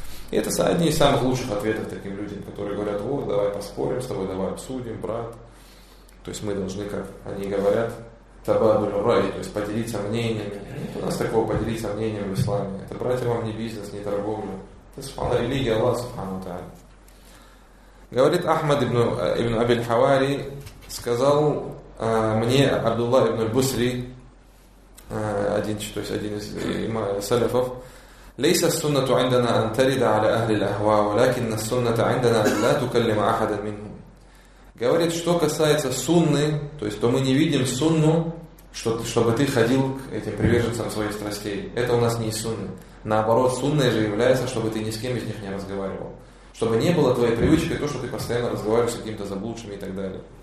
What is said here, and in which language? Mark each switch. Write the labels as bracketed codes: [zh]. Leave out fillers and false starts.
[ru] И это одни из самых лучших ответов таким людям, которые говорят: «О, давай поспорим с тобой, давай обсудим, брат». То есть мы должны, как они говорят, табадуль рай, то есть поделиться мнениями. Нет у нас такого поделиться мнением в исламе. Это, братья, вам не бизнес, не торговля. Это религия Аллаха Субхану ва Тааля. Говорит Ахмад ибн Абиль Хавари, сказал мне Абдулла ибн Аль-Бусри, один из салифов, [ar] ليس السنة عندنا أن ترد على أهل الأهواء ولكن السنة عندنا أن لا تكلم أحدا منهم. [ru] Говорит, что касается сунны, то есть то мы не видим сунну, чтобы ты ходил к этим приверженцам своих страстей. Это у нас не сунна. Наоборот, сунной же является, чтобы ты ни с кем из них не разговаривал. Чтобы не было твоей привычкой то, что ты постоянно разговариваешь с какими-то заблудшими и так далее.